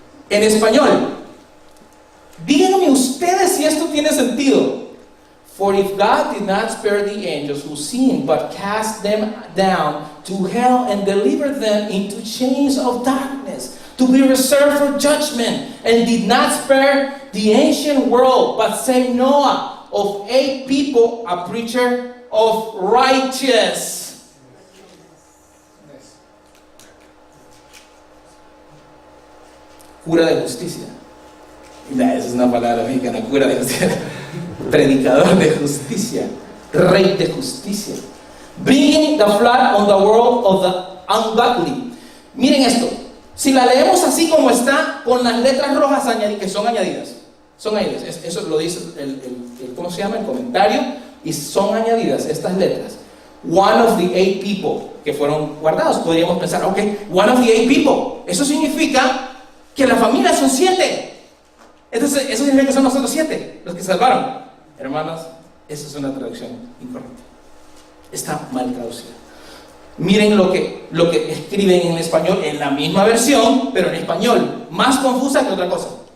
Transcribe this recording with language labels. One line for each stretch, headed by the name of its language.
Spanish: En español, díganme ustedes si esto tiene sentido.
English: For if God did not spare the angels who sinned, but cast them down to hell and delivered them into chains of darkness, to be reserved for judgment, and did not spare the ancient world, but saved Noah, of 8 people, a preacher of righteous.
Spanish: Cura de justicia. Esa es una palabra mexicana, cura de justicia. Predicador de justicia, Rey de justicia.
English: Bringing the flood on the world of the ungodly.
Spanish: Miren esto. Si la leemos así como está, con las letras rojas que son añadidas. Son añadidas. Eso lo dice ¿cómo se llama? El comentario. Y son añadidas estas letras.
English: One of the 8 people
Spanish: que fueron guardados. Podríamos pensar, ok,
English: one of the 8 people.
Spanish: Eso significa que la familia son 7. Entonces, eso significa que son nosotros 7 los que salvaron. Hermanos, esa es una traducción incorrecta. Está mal traducida. Miren lo que escriben en español, en la misma versión, pero en español, más confusa que otra cosa.